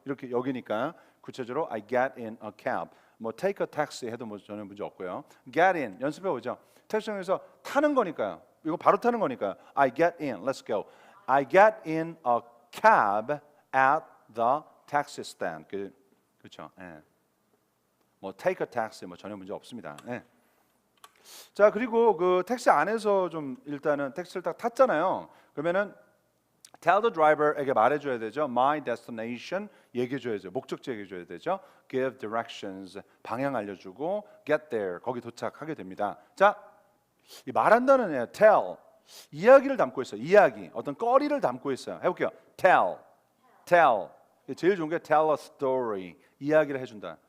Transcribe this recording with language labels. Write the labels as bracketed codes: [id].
[ko] 이렇게 여기니까 구체적으로 [en] I get in a cab. [ko] 뭐 [en] take a taxi [ko] 해도 뭐 전혀 문제 없고요. Get in 연습해 보죠. 택시에서 타는 거니까요. 이거 바로 타는 거니까. [en] I get in. Let's go. I get in a cab at the taxi stand. [ko] 그렇죠. 예. 뭐 [en] take a taxi [ko] 뭐 전혀 문제 없습니다. 예. 자, 그리고 그 택시 안에서 좀 일단은 택시를 딱 탔잖아요. 그러면은 [en] tell the driver [ko] 에게 말해줘야 되죠. My destination 얘기해줘야죠. 목적지 얘기해줘야 되죠. [en] Give directions [ko] 방향 알려주고 [en] get there [ko] 거기 도착하게 됩니다. 자, 이 말한다는 애 tell 이야기를 담고 있어요. 이야기 어떤 거리를 담고 있어요. 해볼게요. tell 제일 좋은 게 [en] tell a story [ko] 이야기를 해준다.